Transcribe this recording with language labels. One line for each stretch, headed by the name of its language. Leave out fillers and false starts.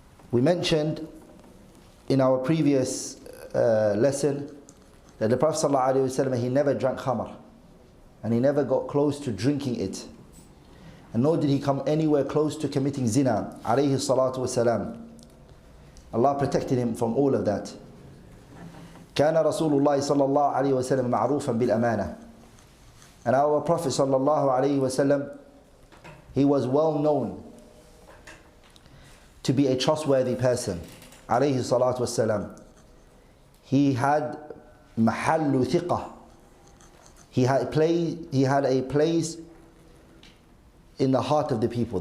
English: We mentioned in our previous lesson that the Prophet sallallahu alaihi wasallam, he never drank khamr, and he never got close to drinking it, and nor did he come anywhere close to committing zina alayhi salatu wasalam. Allah protected him from all of that.
Arabic: كان رسول الله صلى الله عليه وسلم معروفا بالأمانة.
English: And our Prophet
Arabic: صلى الله عليه وسلم,
English: he was well known to be a trustworthy person
Arabic: عليه الصلاة والسلام.
English: He had
Arabic: محل ثقة.
English: He had a place in the heart of the people.